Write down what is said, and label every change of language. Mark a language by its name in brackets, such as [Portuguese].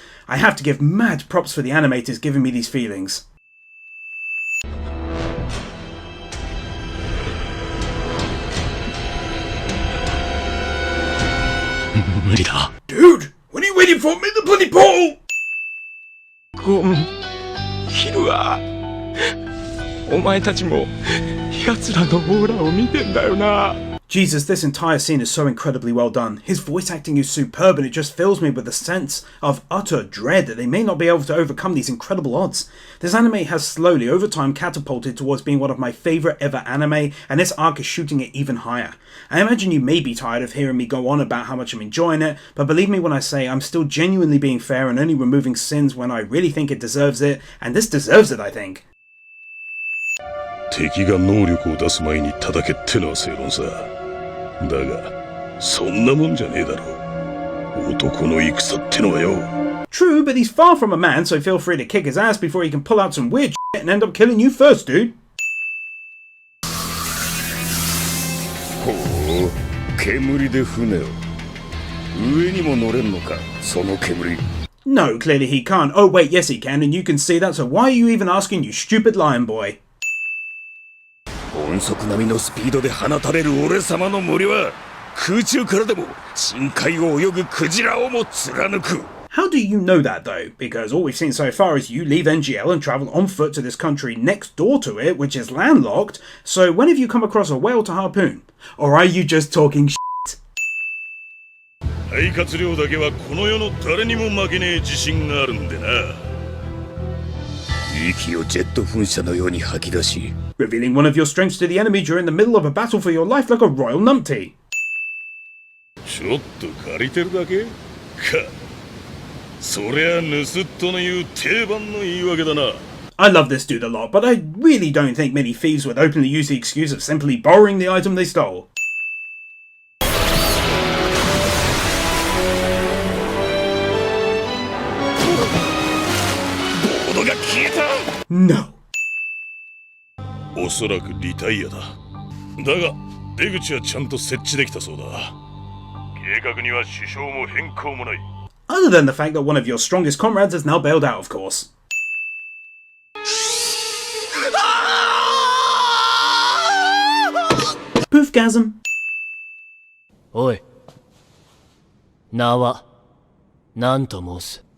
[English] I have to give mad props for the animators giving me these feelings. Dude, what are you waiting for? Make the bloody portal! [Japanese] ヒルはお前たちも奴らのオーラを見てんだよな。 [English] Jesus, this entire scene is so incredibly well done. His voice acting is superb and it just fills me with a sense of utter dread that they may not be able to overcome these incredible odds. This anime has slowly, over time, catapulted towards being one of my favourite ever anime, and this arc is shooting it even higher. I imagine you may be tired of hearing me go on about how much I'm enjoying it, but believe me when I say I'm still genuinely being fair and only removing sins when I really think it deserves it, and this deserves it, I think. [Japanese] 敵が能力を出す前に叩けってのは正論さ。だが、そんなもんじゃねえだろ。男の戦ってのはよ。 [English] True, but he's far from a man, so feel free to kick his ass before he can pull out some weird shit and end up killing you first, dude. [Japanese] ほう、煙で船を。上にも乗れんのか、その煙。 [English] No, clearly he can't. Oh wait, yes he can, and you can see that, so why are you even asking, you stupid lion boy? [Japanese] 音速並みのスピードで放たれる俺様の森は空中からでも深海を泳ぐクジラをも貫く。 [English] How do you know that though? Because all we've seen so far is you leave NGL and travel on foot to this country next door to it, which is landlocked, so when have you come across a whale to harpoon? Or are you just talking shit? [Japanese] 肺活量だけはこの世の誰にも負けねえ自信があるんでな。息をジェット噴射のように吐き出し [English] Revealing one of your strengths to the enemy during the middle of a battle for your life like a royal numpty. [Japanese] ちょっと借りてるだけか。そりゃ盗っ人の言う定番の言い訳だな。 [English] I love this dude a lot, but I really don't think many thieves would openly use the excuse of simply borrowing the item they stole. No. [Japanese] おそらくリタイアだ。だが出口はちゃんと設置できたそうだ。計画には支障も変更もない。 [English] Other than the fact that one of your strongest comrades has now bailed out, of course. Poofgasm. [Japanese] おい。名は何と申す。